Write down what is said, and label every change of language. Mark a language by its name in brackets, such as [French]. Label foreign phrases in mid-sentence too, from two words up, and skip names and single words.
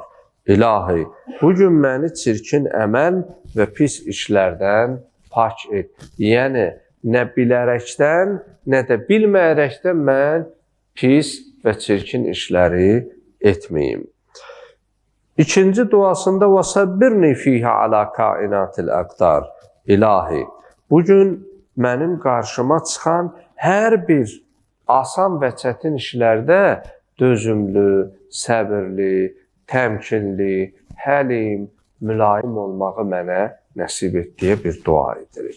[Azerbaijani] İlahi, bugün məni çirkin əməl və pis işlərdən pak et. Yəni, nə bilərəkdən, nə də bilməyərəkdən mən pis və çirkin işləri etməyim. İkinci duasında [Arabic] وَسَبِّرْنِ فِيهَ عَلَى كَائِنَاتِ الْأَقْدَارِ. [Azerbaijani] İlahi, bugün mənim qarşıma çıxan hər bir asan və çətin işlərdə dözümlü, səbirli, təmkinli, həlim, mülayim olmağı mənə nəsib et deyə bir dua edirik.